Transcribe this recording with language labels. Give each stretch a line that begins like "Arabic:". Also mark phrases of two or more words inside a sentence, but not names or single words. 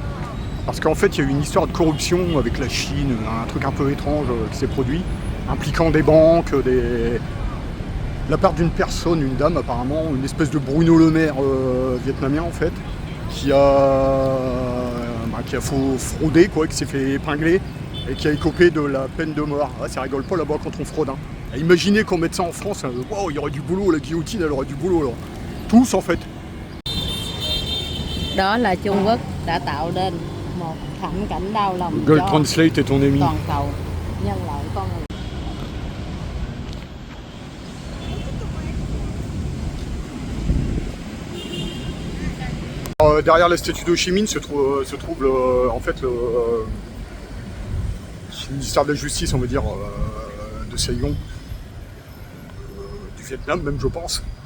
French: Parce qu'en fait, il y a eu une histoire de corruption avec la Chine, un truc un peu étrange qui s'est produit, impliquant des banques, de la part d'une personne, une dame apparemment, une espèce de Bruno Le Maire vietnamien en fait, qui a fraudé, quoi, qui s'est fait épingler et qui a écopé de la peine de mort. Ah, ça rigole pas là-bas quand on fraude. Hein. Et imaginez qu'on mette ça en France, wow, il y aurait du boulot, la guillotine, elle aurait du boulot là. Tous en fait.
Vietnamese: Đó là Trung Quốc đã tạo nên một thảm cảnh đau lòng
French: Google Translate est ton ami.
Vietnamese: Toàn cầu nhân loại con người.
French: Derrière la statue d'Ho Chi Minh se trouve en fait le ministère de la Justice, on va dire, de Saigon, du Vietnam même, je pense.